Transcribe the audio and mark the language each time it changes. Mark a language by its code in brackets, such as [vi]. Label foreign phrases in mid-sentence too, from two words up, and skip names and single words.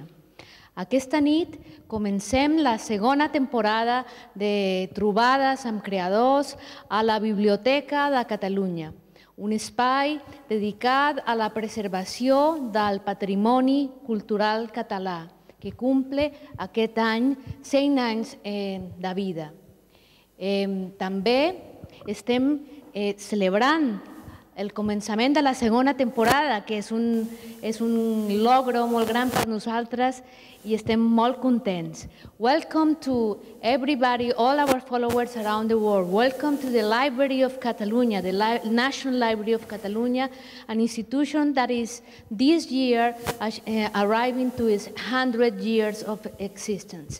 [ca] Aquesta nit comencem la segona temporada de trobades amb creadors a la Biblioteca de Catalunya, un espai dedicat a la preservació del patrimoni cultural català, que cumple aquest any 100 anys de vida. També estem celebrant el començament de la segona temporada, que és un logro molt gran per nosaltres i estem molt contents. [en] Welcome to everybody, all our followers around the world. Welcome to the Library of Catalunya, the National Library of Catalunya, an institution that is this year arriving to its 100 years of existence.